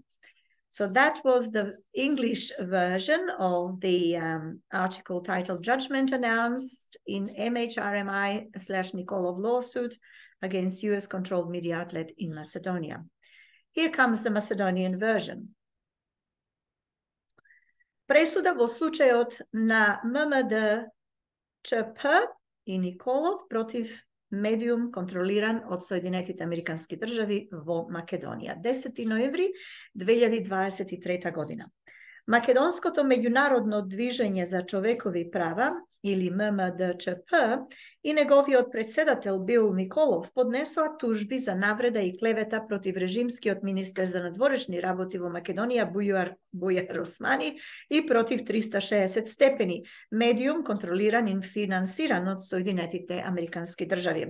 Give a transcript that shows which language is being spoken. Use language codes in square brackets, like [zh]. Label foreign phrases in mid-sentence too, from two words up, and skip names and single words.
[en] So that was the English version of the article titled Judgment Announced in MHRMI/Nikolov lawsuit against US-controlled media outlet in Macedonia. Here comes the Macedonian version. [mk] Пресуда во случајот на ММД-ЧП и Николов против медиум контролиран од Соединетих Американских држави во Македонија. 10. ноември 2023 година. Македонското меѓународно движење за човекови права или ММД-ЧП и неговиот председател Бил Николов поднесоа тужби за навреда и клевета против режимскиот министер за надворешни работи во Македонија Бујар Османи и против 360 степени, медиум контролиран и финансиран од Соединетите Американски држави.